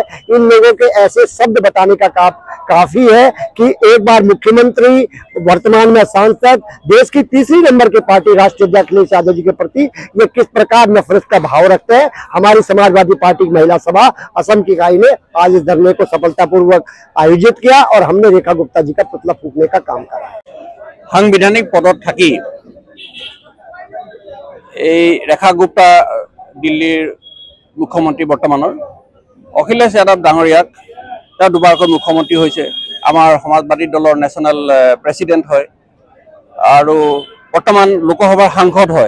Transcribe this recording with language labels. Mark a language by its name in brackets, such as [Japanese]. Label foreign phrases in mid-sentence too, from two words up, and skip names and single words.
[Hindi] इन लोगों के ऐसे शब्द बताने का काफी है कि एक बार मुख्यमंत्री, वर्तमान में सांसद, देश की तीसरी नंबर की पार्टी राष्ट्रीय अध्यक्ष अखिलेश यादव जी के प्रति ये किस प्रकार नफरत का भाव रखते हैं। हमारी समाजवादी पार्टी की महिला सभा असम की इकाई ने आज इस धरने को सफलतापूर्वक आयोजित किया और हमने रेखा गुप्ता जी का पुतला फूंकने का काम करा है। [Assamese] সাংবিধানিক পদত থাকি এই ৰেখা গুপ্তা দিল্লীৰ মুখ্যমন্ত্ৰী বৰ্তমানৰ অখিলেশ যাদৱ ডাঙৰীয়াক তেওঁ দুবাৰকৈ মুখ্যমন্ত্ৰী হৈছে, আমাৰ সমাজবাদী দলৰ [English] national president [Assamese] হয় আৰু বৰ্তমান লোকসভাৰ সাংসদ হয়।